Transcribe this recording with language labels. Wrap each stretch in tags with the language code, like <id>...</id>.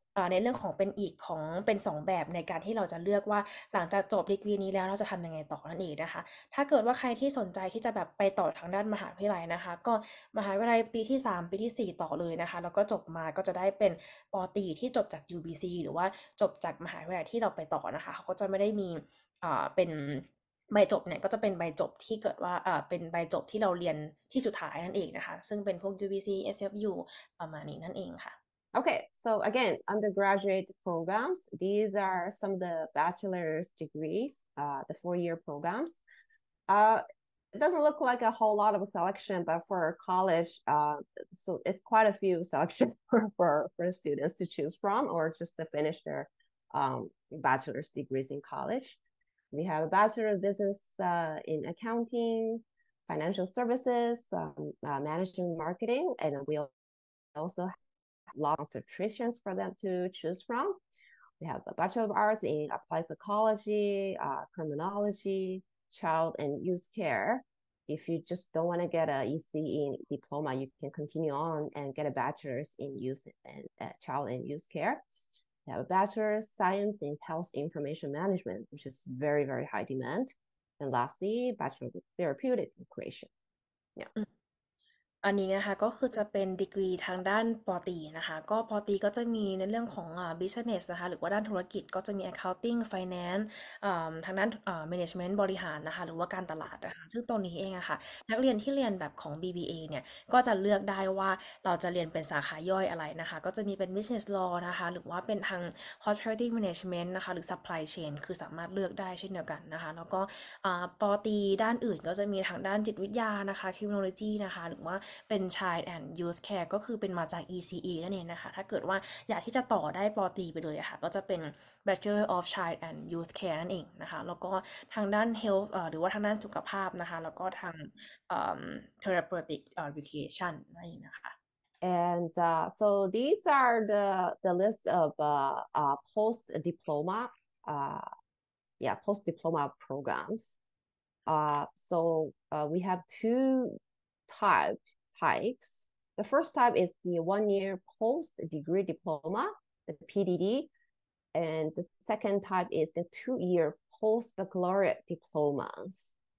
<th>ในเรื่องของเป็น2แบบในการที่เราจะเลือกว่าหลังจากจบดีกรีนี้แล้วเราจะทำยังไงต่อนั่นเองนะคะถ้าเกิดว่าใครที่สนใจที่จะแบบไปต่อทางด้านมหาวิทยาลัยนะคะก็มหาวิทยาลัยปีที่3ปีที่4ต่อเลยนะคะแล้วก็จบมาก็จะได้เป็นป. ตรีที่จบจาก UBC หรือว่าจบจากมหาวิทยาลัยที่เราไปต่อนะคะเขาก็จะไม่ได้มีเป็นใบจบเนี่ยก็จะเป็นใบจบที่เกิดว่าเป็นใบจบที่เราเรียนที่สุดท้ายนั่นเองนะคะซึ่งเป็นพวก UBC SFU ประมาณนี้นั่นเองค่ะ</th> <en>Okay, so again, undergraduate programs, these are some of the bachelor's degrees, the 4-year programs. It doesn't look like a whole lot of a selection, but for college, so it's quite a few selections for students to choose from or just to finish their bachelor's degrees in college. We have a Bachelor of Business in Accounting, Financial Services, Management Marketing, and we also have law concentrations for them to choose from. We have a Bachelor of Arts in Applied Psychology, Criminology, Child and Youth Care. If you just don't want to get a ECE diploma, you can continue on and get a bachelor's in youth and child and youth care. We have a bachelor's science in health information management, which is very, very high demand. And lastly, bachelor of therapeutic creation. Yeah.</en> <th>อันนี้นะคะก็คือจะเป็นดีกรีทางด้านปอตรีนะคะก็ปอตรีก็จะมีในเรื่องของbusiness นะคะหรือว่าด้านธุรกิจก็จะมี accounting finance ทางด้านmanagement บริหารนะคะหรือว่าการตลาดนะคะซึ่งตรงนี้เองอะค่ะนักเรียนที่เรียนแบบของ BBA เนี่ยก็จะเลือกได้ว่าเราจะเรียนเป็นสาขาย่อยอะไรนะคะก็จะมีเป็น business law นะคะหรือว่าเป็นทาง hospitality management นะคะหรือ supply chain คือสามารถเลือกได้เช่นเดียวกันนะคะแล้วก็ ปอตรีด้านอื่นก็จะมีทางด้านจิตวิทยานะคะ criminology นะคะหรือว่าเป็น Child and Youth Care ก็คือเป็นมาจาก ECE นั่นเองนะคะถ้าเกิดว่าอยากที่จะต่อได้ปอตรีไปเลยค่ะก็จะเป็น Bachelor of Child and Youth Care นั่นเองนะคะแล้วก็ทางด้าน Health หรือว่าทางด้านสุขภาพนะคะแล้วก็ทางTherapeutic Education นั่นเองนะคะ</th> <en>And so these are the list of post diploma programs. So we have two types. The first type is the 1-year post-degree diploma, the PDD, and the second type is the 2-year post-baccalaureate diplomas.</en>